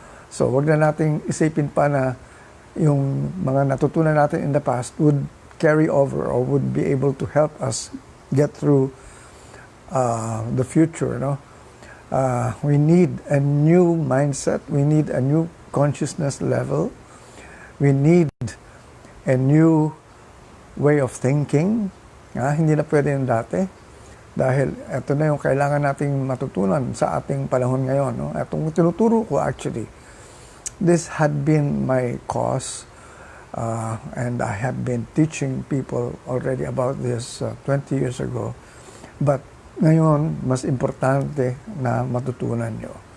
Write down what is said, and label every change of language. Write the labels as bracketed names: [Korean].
[English] So, [Filipino] wag na nating isipin pa na yung mga natutunan natin [English] in the past would carry over or would be able to help us get through the future. We need a new mindset. We need a new consciousness level. We need a new way of thinking. [Filipino] Hindi na pwede yung dati. Dahil ito na yung kailangan nating matutunan sa ating panahon ngayon. Itong tinuturo ko [English] actually, this had been my cause. And I had been teaching people already about this 20 years ago. [Filipino] But ngayon, mas importante na matutunan nyo.